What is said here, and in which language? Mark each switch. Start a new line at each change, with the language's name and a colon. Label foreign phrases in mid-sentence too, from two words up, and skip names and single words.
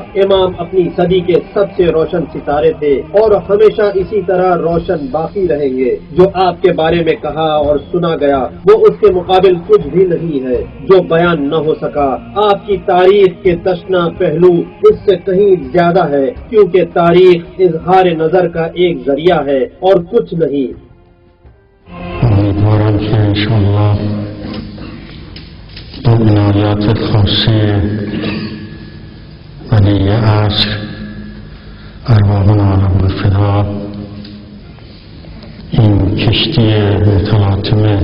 Urdu: امام اپنی صدی کے سب سے روشن ستارے تھے اور ہمیشہ اسی طرح روشن باقی رہیں گے۔ جو آپ کے بارے میں کہا اور سنا گیا وہ اس کے مقابل کچھ بھی نہیں ہے جو بیان نہ ہو سکا۔ آپ کی تاریخ کے تشنا پہلو اس سے کہیں زیادہ ہے، کیونکہ تاریخ اظہار نظر کا ایک ذریعہ ہے اور کچھ نہیں۔
Persian: امیدوارم که انشاءالله با عنایات خاصی ولی عصر
Arabic: ارواحنا عالم الفدا
Persian: این کشتی متلاطم